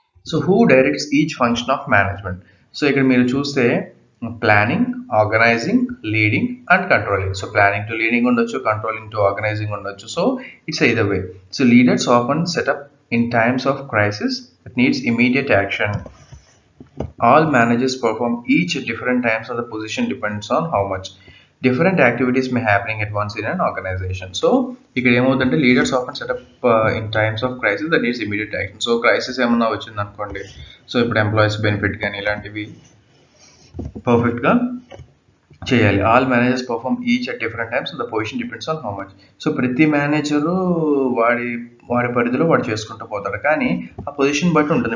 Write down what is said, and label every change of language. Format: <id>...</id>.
<en>So who directs each function of management. So</en> <te>ఇక్కడ మీరు చూస్తే</te> <en>Planning, organising, leading and controlling.</en> <te>So planning to leading ఉండొచ్చు, controlling to organising ఉండొచ్చు.</te> <en>So it's either way. So leaders often set up in times of crisis that needs immediate action. All managers perform each at different times and the position depends on how much different activities may happening at once in an organization. So</en> <te>ఇక్కడ ఏమవుతుందంటే</te> <en>Leaders often set up in times of crisis that needs immediate action.</en> <te>So crisis ఏమన్నా వచ్చింది అనుకోండి, so ఇప్పుడు employees benefit కానీ ఇలాంటివి పర్ఫెక్ట్గా చేయాలి.</te> <en>All managers perform each at different times the position depends on how much.</en> <te>So ప్రతి మేనేజరు వాడి పరిధిలో వాడు చేసుకుంటూ పోతాడు, కానీ ఆ పొజిషన్ బట్టి ఉంటుంది.</te>